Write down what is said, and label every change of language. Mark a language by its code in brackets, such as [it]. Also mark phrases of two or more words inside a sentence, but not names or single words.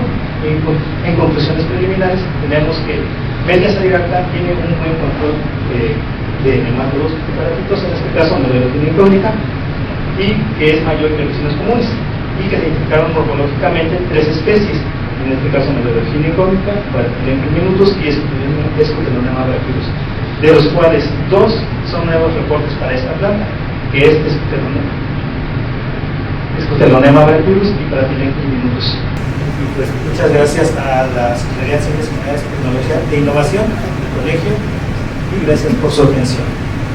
[es] En conclusiones preliminares, tenemos que Media estadirecta tiene un buen control de nematodos fitoparásitos, en este caso Meloidogina incógnita, y que es mayor que los Ricinus communis, y que se identificaron morfológicamente 3 especies, en este caso Meloidogina incógnita, Paratylenchus minutus y Scutelonema brachylus, de los cuales 2 son nuevos reportes para esta planta, que es Scutelonema brachylus y Paratylenchus minutus. Y pues muchas gracias a la Secretaría de Ciencias, Humanidades y Tecnología de Innovación del colegio, y gracias por su atención.